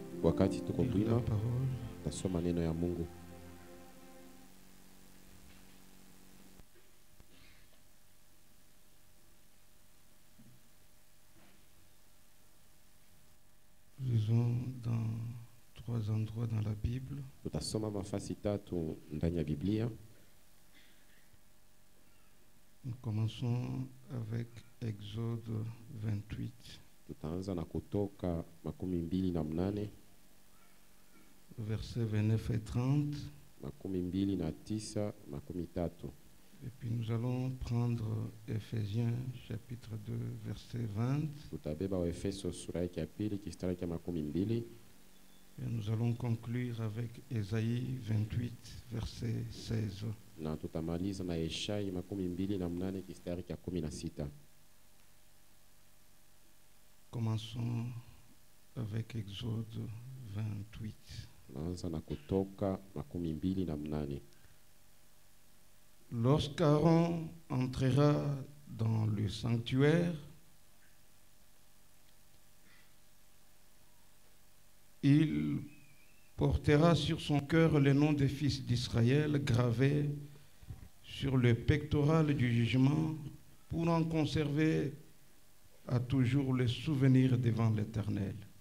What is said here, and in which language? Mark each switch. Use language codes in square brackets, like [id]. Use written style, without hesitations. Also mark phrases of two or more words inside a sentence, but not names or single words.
[sw] wakati tuko kuima tasoma neno ya Mungu. [fr] Lisons dans 3 endroits dans la Bible. [sw] Tutasoma mafasi tatu ndani ya Biblia. [fr] Nous commençons avec Exode 28. [sw] Tutaanza na Kutoka 28, [fr] versets 29 et 30. 29, 30. Et puis nous allons prendre Éphésiens chapitre 2 verset 20. [sw] Tutabeba Waefeso sura ya pili kistari cha 12. [fr] Et nous allons conclure avec Ésaïe 28 verset 16. [sw] Na tutamaliza na Yeshaya 28 kistari cha 16. [fr] Commençons avec Exode 28. [sw] Naanza na Kutoka 28. [fr] Lorsqu'Aaron entrera dans le sanctuaire, il portera sur son cœur le nom des fils d'Israël gravé sur le pectoral du jugement pour en conserver à toujours le souvenir devant l'Éternel.